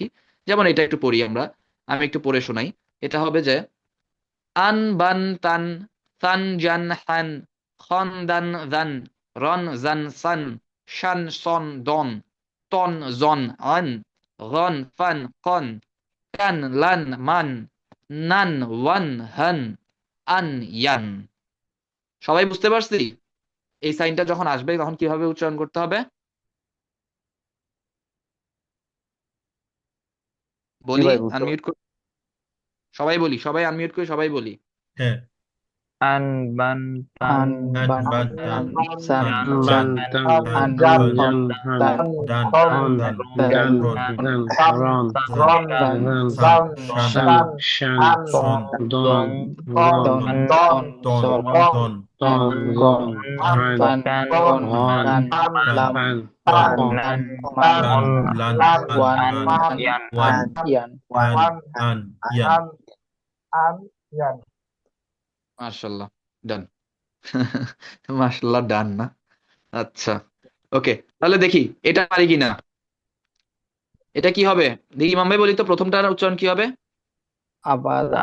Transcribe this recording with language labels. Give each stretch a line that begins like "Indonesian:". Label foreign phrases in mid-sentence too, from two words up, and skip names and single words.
Bangla: যেমন এটা একটু পড়ি আমরা, আমি একটু পড়ে শোনাই। এটা হবে যে আন বান তান, সান জান হান, খন দান জান, রন জান সান, শান সন দন, তন জন আন, গন ফান কন, কান লান মান, নান ওয়ান হান, আন ইয়ান। সবাই বুঝতে পারছি এই সাইনটা যখন আসবে তখন কিভাবে উচ্চারণ করতে হবে? জি বলি, ভাই বুঝতে আনমিউট করে সবাই বলি, সবাই আনমিউট করে সবাই বলি। হ্যাঁ। an ban tan an An ban ban tan tan san tan jan tan an tan ton tan tan dan ton dan tan ton san zan san san san shan san an shon dong ton an ton ton son ton gon an pan kan gon man kan pan lam pan pan nan man pan on lan wan an an yan wan an yan an yan মাশাল্লাহ, ডান। মাশাল্লাহ, ডান না? আচ্ছা, ওকে, তাহলে দেখি এটা পারি কিনা। এটা কি হবে? দেখি ইমাম ভাই বলি তো, প্রথমটার উচ্চারণ কি হবে?
Arabic: abadan